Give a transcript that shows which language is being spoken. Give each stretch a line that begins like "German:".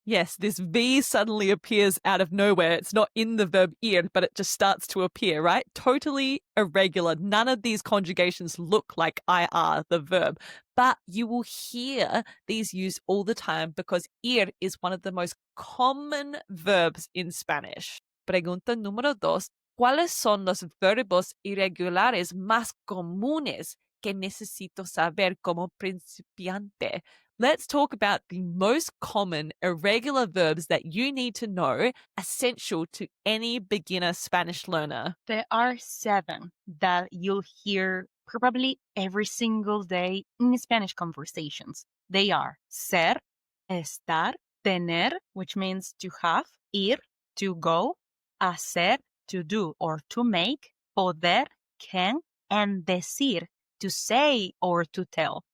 English: Yes, this V suddenly appears out of nowhere. It's not in the verb ir, but it just starts to appear, right? Totally irregular. None of these conjugations look like IR, the verb. But you will hear these used all the time because ir is one of the most common verbs in Spanish.
Spanish: Pregunta número 2. ¿Cuáles son los verbos irregulares más comunes que necesito saber como principiante?
English: Let's talk about the most common irregular verbs that you need to know, essential to any beginner Spanish learner. There are 7 that you'll hear probably every single day in Spanish conversations. They are ser, estar, tener, which means to have, ir, to go, hacer, to do or to make, poder, can, and decir, to say or to tell.